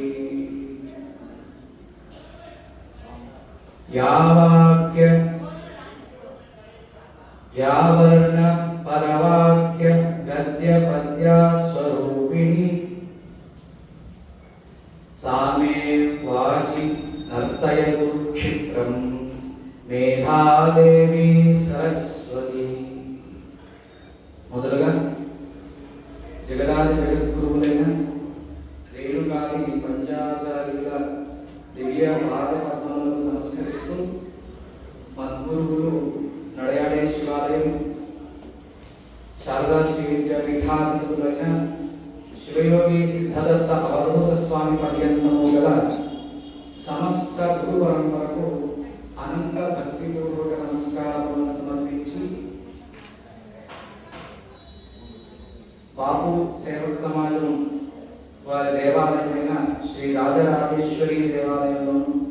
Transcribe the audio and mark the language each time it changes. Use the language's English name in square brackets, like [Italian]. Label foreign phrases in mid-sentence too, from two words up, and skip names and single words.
[Sanskrit] या वाक्य या वर्ण पदवाक्य गद्य पद्य स्वरूपिणी सा मे वाचि नर्तयतु क्षिप्रं मेधादेवी सरस्वती। [Telugu] మొదలుగా జగదాది జగద్గురువులైన రేణుకాది పంచాచార్యుల దివ్య పాద పద్మములకు నమస్కరిస్తూ మద్గురువులు నడయాడే శివాలయం శారదా శ్రీ విద్యాపీఠాధిపతులైన శివయోగి సిద్ధదత్త అవధూత స్వామి పర్యంతము గల సమస్త గురు పరంపరకు అనంత భక్తిపూర్వక నమస్కారములను సమర్పించి బాపు సేవక సమాజం వారి దేవాలయమైన శ్రీ రాజరాజేశ్వరి దేవాలయంలోను